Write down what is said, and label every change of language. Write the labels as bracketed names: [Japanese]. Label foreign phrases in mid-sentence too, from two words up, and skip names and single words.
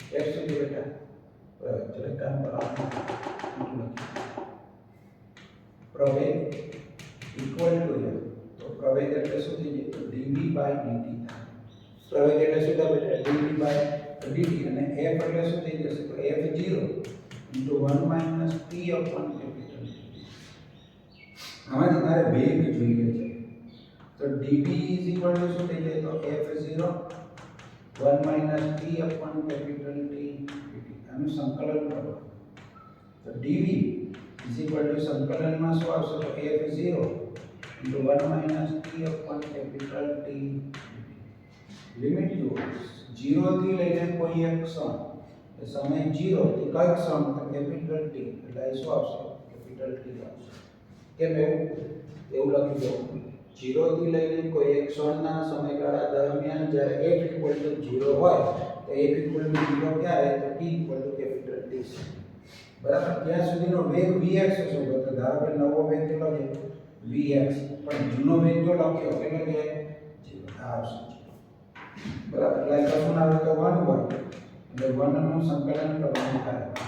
[Gujarati] f સુધી બેટા ચલો કામ કરો પ્રવેગ ઇક્વલ ટુ f તો પ્રવેગ એટલે શું થઈ જાય તો dv બાય dt થાય પ્રવેગ એટલે શું થાય બેટા dv બાય dt અને f એટલે શું થઈ જશે તો [English] f0 into 1 minus p upon capital T [Gujarati] આમાંથી મારે વેગ જોઈએ છે તો [English] dv is equal to [Gujarati] શું થઈ જાય તો [English] f0 1 minus p upon capital T dt [Gujarati] આનું સંકલન કરો તો [English] dv is equal to [Gujarati] સંકલન માં શું આવશે તો [English] f0 into 1 minus p upon capital T [Gujarati] લિમિટ જો 0 થી લઈને કોઈ એક ક્ષણ સમય 0 થી કઈ ક્ષણ તો કેપિટલ T એટલે શું આવશે કેપિટલ T આવશે કેમ એવું લખી દો 0 થી લઈને કોઈ એક ક્ષણના સમયગાળા દરમિયાન જ્યારે [English] f equal to 0 [Gujarati] હોય તો [English] f equal to 0 [Gujarati] ક્યારે તો [English] t equal to [Gujarati] કેપિટલ T છે બરાબર ત્યાં સુધીનો વેગ vx હશે તો ધારો કે નવો વેગ કેટલો છે vx પણ જૂનો વેગ જો લખ્યો કેટલો છે 0 આવશે બરાબર એટલે કશું ના આવે તો 1 હોય એટલે 1 નું સંકલન કરવાનું થાય